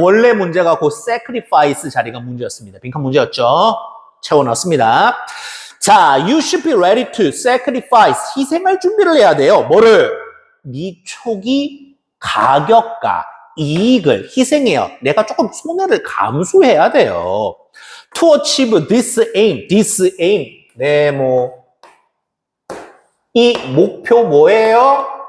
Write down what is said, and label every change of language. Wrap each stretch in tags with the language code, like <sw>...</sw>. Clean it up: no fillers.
<ko>원래 문제가 그 sacrifice 자리가 문제였습니다. 빈칸 문제였죠. 채워놨습니다.</ko> <en>자, you should be ready to sacrifice.</en> <ko>희생할 준비를 해야 돼요. 뭐를? 네 초기 가격과 이익을 희생해요. 내가 조금 손해를 감수해야 돼요.</ko> <en>To achieve this aim.</en> <ko>네, 이 목표 뭐예요?</ko>